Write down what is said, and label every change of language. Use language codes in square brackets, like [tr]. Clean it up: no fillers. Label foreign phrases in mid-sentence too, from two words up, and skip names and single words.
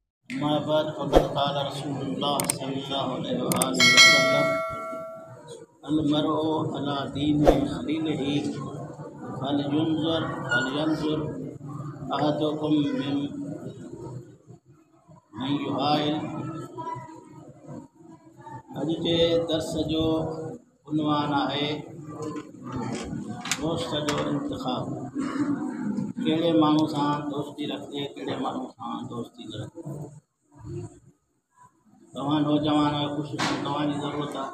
[ar] أما بعد فقد قال رسول الله صلى الله عليه وسلم المرء على دين خليله فلينظر أحدكم من يخالل. [sd] अॼु जे दर्स जो उन्वान आहे दोस्त जो इंतिखाब। कहिड़े माण्हू सां दोस्ती रखिजे, कहिड़े माण्हू सां दोस्ती न रखिजे। तव्हां नौजवान ख़ुशि तव्हांजी ज़रूरत आहे।